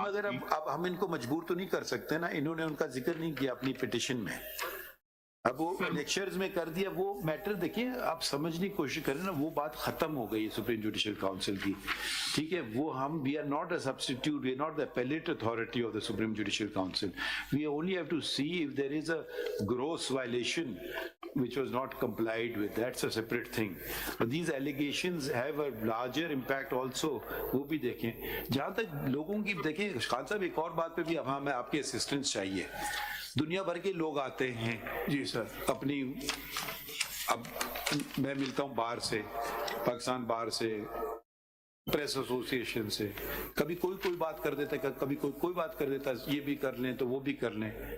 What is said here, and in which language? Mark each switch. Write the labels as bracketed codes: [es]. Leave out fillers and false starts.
[ur] مگر اب ہم ان کو مجبور تو نہیں کر سکتے نا, انہوں نے ان کا ذکر نہیں کیا اپنی پٹیشن میں. اب وہ لیکچرز میں کر دیا, وہ میٹر دیکھیں آپ سمجھنے کی کوشش کریں نا, وہ بات ختم ہو گئی ہے سپریم جوڈیشل کاؤنسل کی. ٹھیک ہے, وہ ہم [en] We are not a substitute, we are not the appellate authority of the Supreme Judicial Council. We only have to see if there is a gross violation which was not complied with. That's a separate thing. But these allegations have a larger impact also. [ur] وہ بھی دیکھیں. جہاں تک لوگوں کی دیکھیں خان صاحب, ایک اور بات پہ بھی اب ہمیں آپ کے اسسٹنس چاہیے. دنیا بھر کے لوگ آتے ہیں جی سر اپنی, اب میں ملتا ہوں بار سے, پاکستان بار سے, پریس ایسوسیشن سے, کبھی کوئی بات کر دیتا ہے, کبھی کوئی بات کر دیتا ہے, یہ بھی کر لیں تو وہ بھی کر لیں.